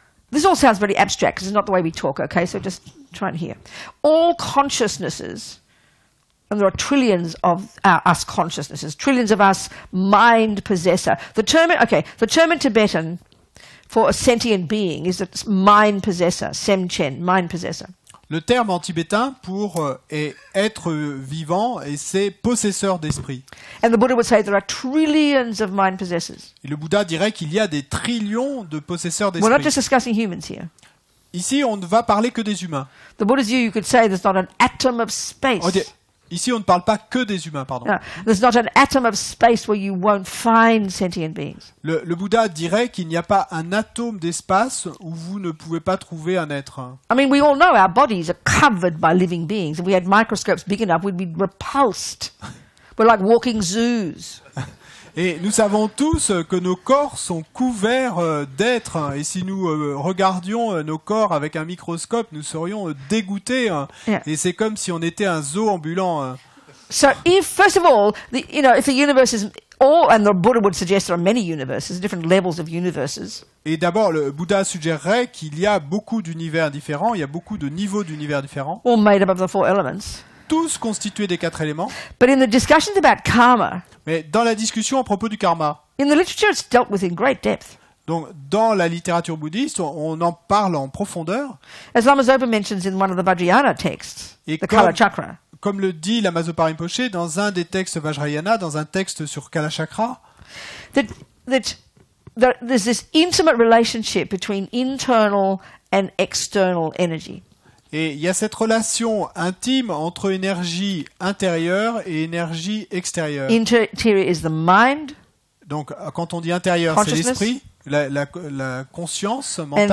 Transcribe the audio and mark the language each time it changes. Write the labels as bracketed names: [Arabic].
[English] This all sounds very abstract because it's not the way we talk, okay? So just try and hear. All consciousnesses, and there are trillions of us consciousnesses, trillions of us mind possessor. The term in Tibetan for a sentient being is a mind possessor, semchen, mind possessor. [French] Le terme en tibétain pour être vivant, et c'est possesseur d'esprit. [English] And the Buddha would say there are trillions of mind possessors. [French] Et le Bouddha dirait qu'il y a des trillions de possesseurs d'esprit. [English] We're not just discussing humans here. [French] Ici, on ne va parler que des humains. [English] The Buddha's view, you could say, there's not an atom of space. [French] Ici, on ne parle pas que des humains, pardon. [English] No, there's not an atom of space where you won't find sentient beings. [French] Le Bouddha dirait qu'il n'y a pas un atome d'espace où vous ne pouvez pas trouver un être. [English] I mean, we all know our bodies are covered by living beings. If we had microscopes big enough, we'd be repulsed. We're like walking zoos. [French] Et nous savons tous que nos corps sont couverts d'êtres. Et si nous regardions nos corps avec un microscope, nous serions dégoûtés. [English] Yeah. [French] Et c'est comme si on était un zoo ambulant. [English] So, first of all, if the universe is all, and the Buddha would suggest there are many universes, different levels of universes. [French] Et d'abord, le Bouddha suggérerait qu'il y a beaucoup d'univers différents, il y a beaucoup de niveaux d'univers différents. [English] All made up of the four elements. [French] Tous constitués des quatre éléments. [English] But in the discussions about karma, [French] mais dans la discussion à propos du karma, [English] in the literature it's dealt with in great depth. [French] Donc, dans la littérature bouddhiste, on en parle en profondeur. [English] As Lama Zopa mentions in one of the Vajrayana texts, the Kala Chakra. [French] Comme le dit Lama Zopa Rinpoche dans un des textes Vajrayana, dans un texte sur Kala Chakra, [English] there's this intimate relationship between internal and external energy. [French] Et il y a cette relation intime entre énergie intérieure et énergie extérieure. [English] Interior is the mind. [French] Donc, quand on dit intérieur, c'est l'esprit, la conscience mentale.